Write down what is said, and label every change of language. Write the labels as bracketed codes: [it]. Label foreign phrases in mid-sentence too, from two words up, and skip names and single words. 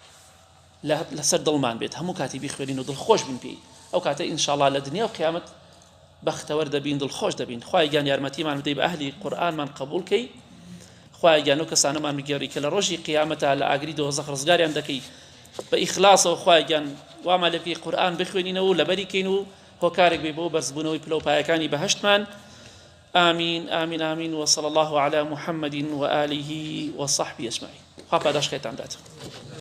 [ckb] لەسەر دڵمان بێت هەموو کاتی بیخوێنین و دڵخۆش بین پێی ئەو کاتە ئینشاءڵڵا لە دنیا و قیامەت بەختەوەر دەبین دڵخۆش دەبین خوای گیان یارمەتیمان بدەی بە ئەهلی قورئانمان قبول کەی خوای گیان و کەسانەمان بگێڕی کە لە ڕۆژی قیامەتە لە ئاگری دۆزەخ ڕزگاریان دەکەی بە ئیخلاسەوە خوای گیان وامان لە پێی قورئان بخوێنینەوە و لەبەری کەین و هۆکارێک بێ بۆ بەرزبوونەوەی پلەپایەکانی بەهەشتمان [ar] آمين آمين آمين وصلى الله على محمد وآله وصحبه أجمعين. خاف هذا شيء